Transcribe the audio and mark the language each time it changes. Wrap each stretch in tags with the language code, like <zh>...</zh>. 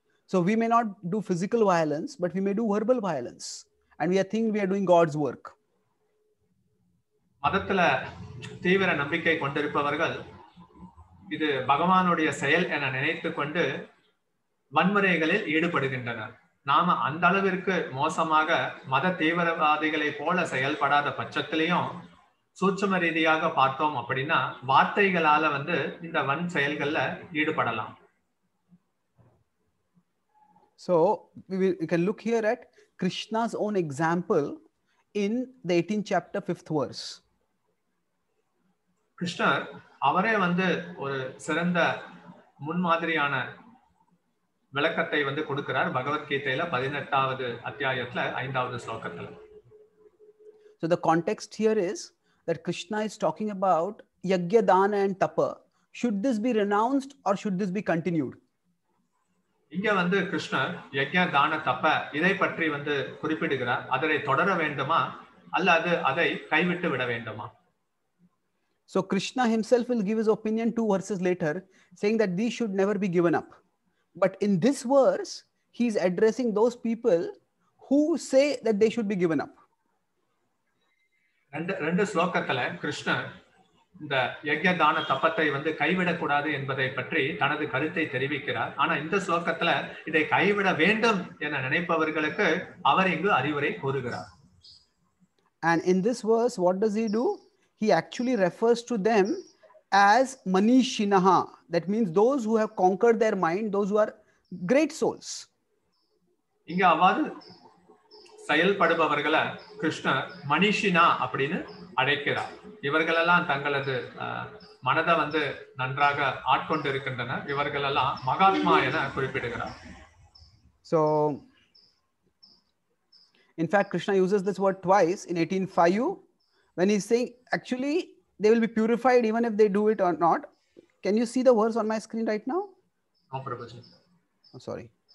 <en>So we may not do physical violence, but we may do verbal violence, and we think we are doing God's work.</en> <ta>மதத்துல தீவிர நம்பிக்கை கொண்டிருப்பவர்கள் இது பகவானுடைய செயல் என நினைத்து கொண்டு வன்முறைகளில் ஈடுபடுகின்றனர். நாம அந்த அளவிற்கு மோசமாக மத தீவிரவாதிகளை போல செயல்படாத பட்சத்திலையும் சூட்சும ரீதியாக பார்த்தோம் அப்படின்னா வார்த்தைகளால வந்து இந்த வன் செயல்கள்ல ஈடுபடலாம்.</ta> <en>So we can look here at Krishna's own example in the 18th chapter 5th verse.</en> <ta>கிருஷ்ணர் அவரே வந்து ஒரு சிறந்த முன்மாதிரியான விளக்கத்தை வந்து கொடுக்கிறார் பகவத்கீதையில 18வது அத்தியாயத்துல 5வது ஸ்லோகத்துல.</ta> <en>So the context here is that Krishna is talking about yajna, dana and tapa. Should this be renounced or should this be continued?</en> <ta>இங்க வந்து கிருஷ்ணர் யஜ்ஞ தான தப இதை பற்றி வந்து குறிப்பிடுகிறார். அதை தொடர வேண்டுமா அல்லது அதை கைவிட்டு விட வேண்டுமா?</ta> <en>So Krishna himself will give his opinion 2 verses later, saying that these should never be given up. But in this verse, he is addressing those people who say that they should be given up.</en> <ta>ரெண்டு ஸ்லோகத்துல கிருஷ்ணர் இந்த யஜ்ஞ தான தபத்தை வந்து கைவிடக்கூடாது என்பதை பற்றி தனது கருத்தை தெரிவிக்கிறார். ஆனா இந்த ஸ்லோகத்துல இதை கைவிட வேண்டும் என நினைப்பவர்களுக்கு அவர் இங்கு அறிவுரை கூறுகிறார்.</ta> <en>And in this verse, what does he do? He actually refers to them as manishinaha. That means those who have conquered their mind, those who are great souls.</en> <ta>இங்க அவ்வாறு செயல்படுபவர்களை கிருஷ்ணர் மனிஷினா அப்படின்னு அழைக்கிறார். இவர்களெல்லாம் தங்களது மனதை வந்து நன்றாக ஆட்கொண்டு இருக்கின்றனர். இவர்களெல்லாம் மகாத்மா என குறிப்பிடுகிறார்.</ta> <en>So in fact Krishna uses this word twice in 18:5 when he's saying actually they will be purified even if they do it or not. Can you see the verse on my screen right now? No, Prabhuji. Oh, sorry.</en>